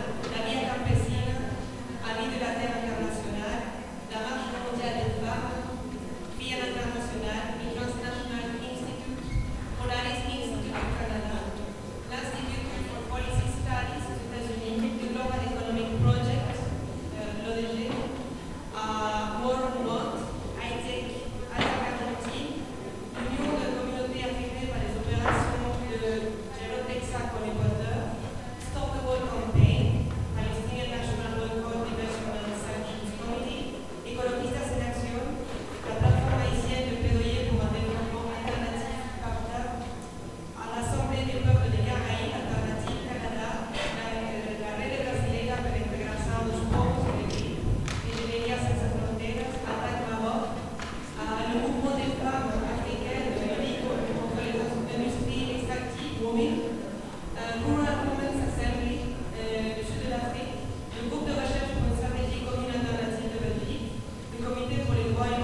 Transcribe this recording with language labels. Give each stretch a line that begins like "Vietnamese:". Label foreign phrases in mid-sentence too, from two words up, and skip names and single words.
French: la Via Campesina, Amis de la Terre internationale, la Marche mondiale des femmes, Via Internationale, Migrants National Institute, Polaris Institute du Canada, l'Institute for Policy Studies aux États-Unis, le Global Economic Project, l'ODG, More on What, ITEC, Argentine, l'Union de communautés affectées par les opérations de Gerotexa en Équateur, Stop the War Campaign, Palestinian National Boycott, Divestment and Sanctions Committee, Ecologistas en Acción, la plateforme haïtienne de plaidoyer pour un développement alternatif CAPTA, à l'Assemblée des peuples des Caraïbes, Alternative Canada, la Rede Brasileira per la Integração dos Povos Engenharia Senza Fronteiras, Attac Maroc, le mouvement des femmes africaines de lutte contre les industries extractives, WOMIL, Rural Women's Assembly du sud de l'Afrique, le groupe de recherche pour une stratégie commune alternative de Belgique, le comité pour les droits